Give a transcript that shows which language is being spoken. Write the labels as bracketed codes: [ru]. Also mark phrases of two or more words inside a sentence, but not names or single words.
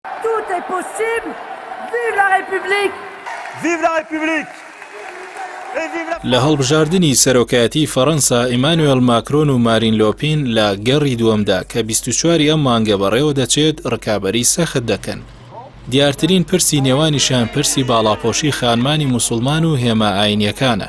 [fr] Tout est possible. Vive la République! Vive la République! [ckb] لە هەڵبژاردننی سەرۆکایەتی فەڕەنسا ئیمانوێل ماکرۆن و مارین لۆپین لە گەڕی دووەمدا کە 24 ئەم مانگە بەڕێوە دەچێت ڕکابەری سەخت دەکەن. دیارترین پرسی نێوانیشان پرسی باڵاپۆشی خانمانی موسڵمان و هێمە ئاینیەکانە.